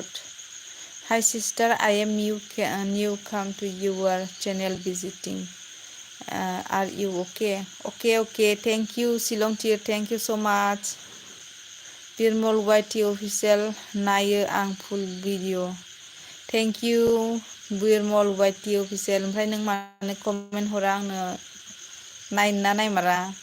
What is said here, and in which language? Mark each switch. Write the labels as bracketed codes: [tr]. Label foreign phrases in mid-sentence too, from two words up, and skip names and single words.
[en] Hi sister, I am new come to your channel visiting. Are you okay? Okay. Thank you Shillong Tir. Thank you so much. Birmol YT official [brx] नायो आं [en] full video. Thank you Birmol YT official. [brx] ओमफ्राय नों मानो कमेन्ट हरा आंनो नायना नायमारा?